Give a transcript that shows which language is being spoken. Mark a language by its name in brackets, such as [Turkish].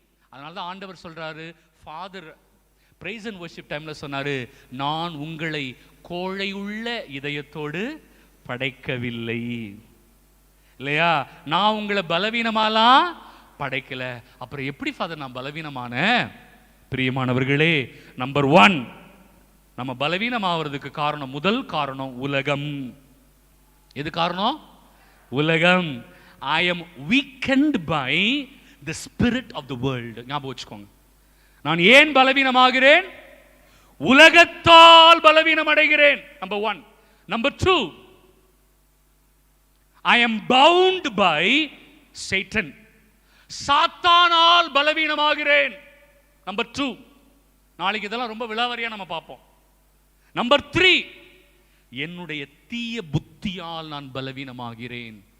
[Tamil] அதனால தான் ஆண்டவர் சொல்றாரு, ஃபாதர் [English] praise and worship [Tamil] டைம்ல சொன்னாரு, நான் உங்களை கோழையுள்ள இதயத்தோடு படைக்கவில்லை இல்லையா? நான் உங்களை பலவீனமாலாம் படைக்கல. அப்புறம் எப்படி ஃபாதர் நான் பலவீனமான? பிரியமானவர்களே, நம்பர் 1, நம்ம பலவீனமாவதுக்கு காரணம், முதல் காரணம் உலகம். எது காரணம்? உலகம். [English] I am weakened by the spirit of the world. [Tamil] ஞாபகம் வச்சுக்கோங்க. நான் ஏன் பலவீனமாகிறேன்? உலகத்தால் பலவீனம் அடைகிறேன். Number 1. [English] Number 2, I am bound by Satan. [Tamil] சாத்தானால் பலவீனமாகிறேன். Number 2. நாளைக்கு இதெல்லாம் ரொம்ப விலாவரியா நம்ம பார்ப்போம். நம்பர் 3, என்னுடைய தீய புத்தியால் நான் பலவீனமாகிறேன்.